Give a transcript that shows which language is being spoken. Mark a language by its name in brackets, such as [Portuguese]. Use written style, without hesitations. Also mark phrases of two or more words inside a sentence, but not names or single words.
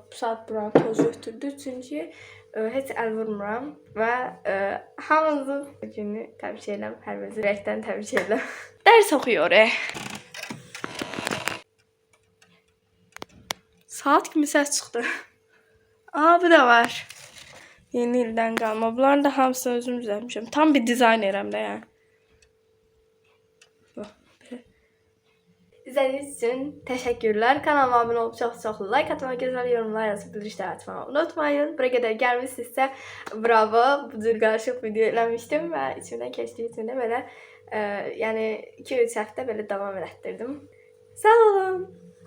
[Azerbaijani] Bu saat bura toz götürdü, çünki heç əl vurmuram və hamınızın günü təbrik edirəm, hər birinizi ürəkdən təbrik edirəm. Dərs oxuyur. Saat kimi səs çıxdı. Aa, bu da var. Yeni ildən qalma. Bunların da hamısını özüm düzəltmişəm. Tam bir dizaynerim də yəni. [Turkish] İzlediğiniz için teşekkürler. Kanalıma abone olup çok like atmayı, güzel yorumlar yazıp bildirişler atmayı unutmayın. Buraya kadar gelmişsizsə bravo. [Azerbaijani] Bu cür qarışıq video eləmişdim və içimdən keçdiyi üçün də belə yəni 2-3 həftə belə davam elətdirdim. Sağ olun.